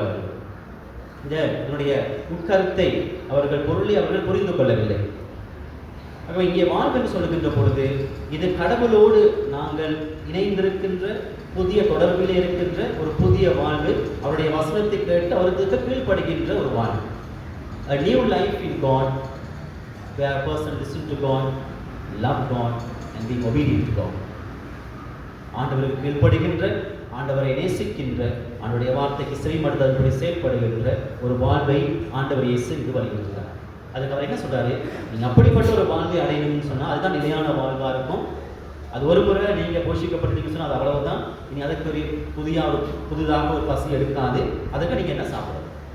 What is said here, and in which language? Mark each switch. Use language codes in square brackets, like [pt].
[ta] அவர்கள் இதனுடைய உட்கருத்தை அவர்கள் பொருளை அவர்கள் புரிந்து கொள்ளவில்லை. ஆகவே இங்கே வாழ்வு என்று சொல்லுகின்ற பொழுது இது கடவுளோடு நாங்கள் இணைந்திருக்கின்ற புதிய தொடர்பில் இருக்கின்ற ஒரு புதிய வாழ்வு, அவருடைய வசனத்தை கேட்டு அவருக்கு கீழ்ப்படுகின்ற ஒரு வாழ்வு. [en] A new life in God, where a person listen to God, love God and be obedient to God. [ta] ஆண்டவருக்கு கீழ்ப்படுகின்ற, ஆண்டவரை நேசிக்கின்ற, ஆண்டவருடைய வார்த்தைக்கு செவிமடுத்தபடி செயல்படுகின்ற ஒரு வாழ்வை ஆண்டவர் இயேசு இது வலியுறுத்துகிறார். அதுக்கு அவர் என்ன சொல்றாரு, நீங்க அப்படிப்பட்ட ஒரு வாழ்வை அடையணும்னு சொன்னா அதுதான் நிலையான வாழ்வா இருக்கும். அது ஒரு முறை நீங்க போஷிக்கப்பட்டீங்கன்னு சொன்னா அது அவ்வளவுதான். இனி அதுக்கு ஒரு புதிதாக ஒரு பசி எடுக்காது. அதுக்கு நீங்க என்ன சாப்பிடணும்?